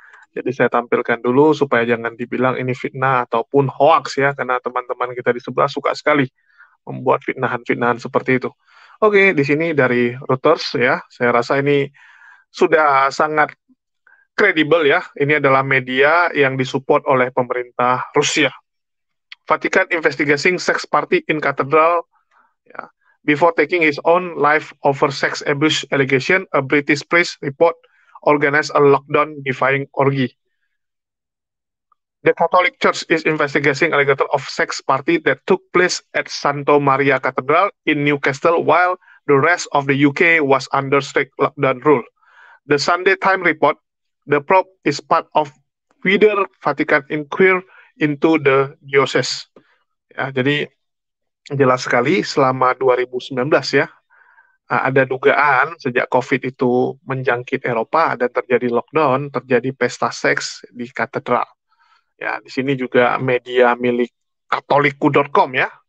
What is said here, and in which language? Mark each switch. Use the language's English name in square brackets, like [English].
[Indonesian] Jadi saya tampilkan dulu supaya jangan dibilang ini fitnah ataupun hoax ya, karena teman-teman kita di sebelah suka sekali membuat fitnahan-fitnahan seperti itu. Oke, di sini dari Reuters ya, saya rasa ini sudah sangat kredibel ya. Ini adalah media yang disupport oleh pemerintah Rusia. [English] Vatican investigating sex party in cathedral. Ya. Before taking his own life over sex abuse allegation, a British priest report organized a lockdown defying orgy. The Catholic Church is investigating allegation of sex party that took place at Santo Maria Cathedral in Newcastle while the rest of the UK was under strict lockdown rule. The Sunday Times report the probe is part of wider Vatican inquiry into the diocese. [Indonesian] Ya, jadi jelas sekali selama 2019 ya, ada dugaan sejak COVID itu menjangkit Eropa dan terjadi lockdown, terjadi pesta seks di katedral. Ya, di sini juga media milik katoliku.com ya.